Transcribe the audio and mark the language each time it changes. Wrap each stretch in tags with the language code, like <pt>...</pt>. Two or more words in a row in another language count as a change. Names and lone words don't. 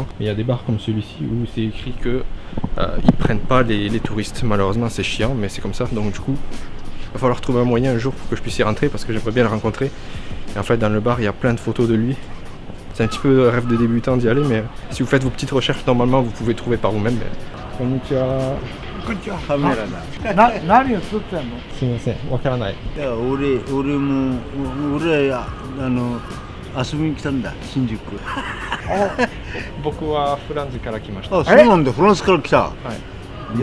<fr>Mais il y a des bars comme celui-ci où c'est écrit que ils prennent pas les touristes. Malheureusement, c'est chiant, mais c'est comme ça. Donc du coup, il va falloir trouver un moyen un jour pour que je puisse y rentrer parce que j'aimerais bien le rencontrer. Et en fait, dans le bar, il y a plein de photos de lui. C'est un petit peu rêve de débutant d'y aller, mais si vous faites vos petites recherches, normalement, vous pouvez trouver par vous-même. Mais... Konnichiwa.</fr> <ja>カメラだ。何を撮ってんの？すみません、わからない。いや俺遊びに来たんだ、新宿。僕はフランスから来ました。あ、そうなんだ、フランスから来た。はい。</ja>